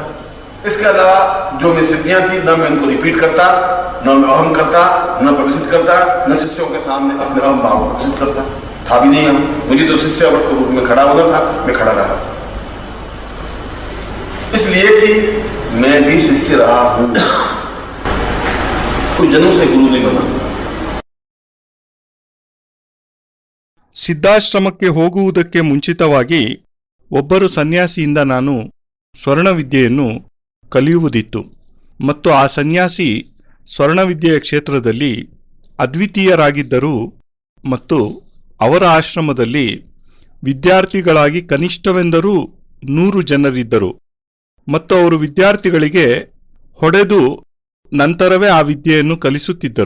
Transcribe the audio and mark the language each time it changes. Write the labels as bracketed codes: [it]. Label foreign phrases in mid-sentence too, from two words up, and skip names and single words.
[hi] इसके अलावा जो मेरी सिद्धियां थी न मैं उनको रिपीट करता, न मैं अहम करता, न प्रदर्शित करता, न शिष्यों के सामने अपने अहम भाव को प्रदर्शित करता था भी नहीं। हम मुझे तो शिष्य के रूप में खड़ा होना था, मैं खड़ा रहा, इसलिए कि मैं भी शिष्य रहा हूं, कोई जन्म से गुरु नहीं बना। [kn] ಸಿದ್ಧಾಶ್ರಮಕ್ಕೆ ಹೋಗುವುದಕ್ಕೆ ಮುಂಚಿತವಾಗಿ ಒಬ್ಬರು ಸನ್ಯಾಸಿಯಿಂದ ನಾನು ಸ್ವರ್ಣವಿದ್ಯೆಯನ್ನು ಕಲಿಯುವುದಿತ್ತು ಮತ್ತು ಆ ಸನ್ಯಾಸಿ ಸ್ವರ್ಣವಿದ್ಯೆಯ ಕ್ಷೇತ್ರದಲ್ಲಿ ಅದ್ವಿತೀಯರಾಗಿದ್ದರು ಮತ್ತು ಅವರ ಆಶ್ರಮದಲ್ಲಿ ವಿದ್ಯಾರ್ಥಿಗಳಾಗಿ ಕನಿಷ್ಠವೆಂದರೂ 100 ಜನರಿದ್ದರು ಮತ್ತು ಅವರು ವಿದ್ಯಾರ್ಥಿಗಳಿಗೆ ಹೊಡೆದು ನಂತರವೇ ಆ ವಿದ್ಯೆಯನ್ನು ಕಲಿಸುತ್ತಿದ್ದರು.